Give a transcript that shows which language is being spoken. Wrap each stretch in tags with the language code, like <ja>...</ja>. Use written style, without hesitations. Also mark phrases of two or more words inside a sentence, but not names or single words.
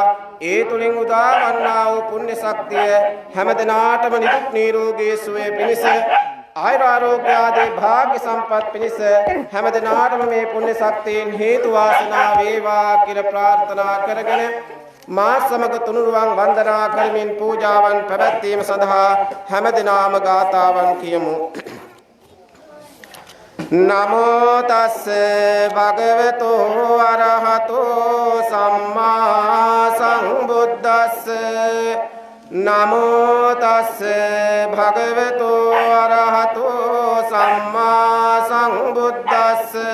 <si>ඒ තුලින් උදා වන්නා වූ පුණ්‍ය ශක්තිය හැමදෙනාටම නිදුක් නිරෝගී සුවය පිණිස ආයුර ආරෝග්‍ය ආදී භාග්‍ය සම්පත් පිණිස හැමදෙනාටම මේ පුණ්‍ය ශක්තියෙන් හේතු වාසනා වේවා කියලා ප්‍රාර්ථනා කරගෙන මා සමග තුනුරුවන් වන්දනා කරමින් පූජාවන් පැවැත්වීම සඳහා හැමදෙනාම ගාථාවන් කියමු.</si> <pi>නමෝ තස්ස භගවතු අරහතෝ සම්මා සම්බුද්දස්ස නමෝ තස්ස භගවතු අරහතෝ සම්මා සම්බුද්දස්ස</pi>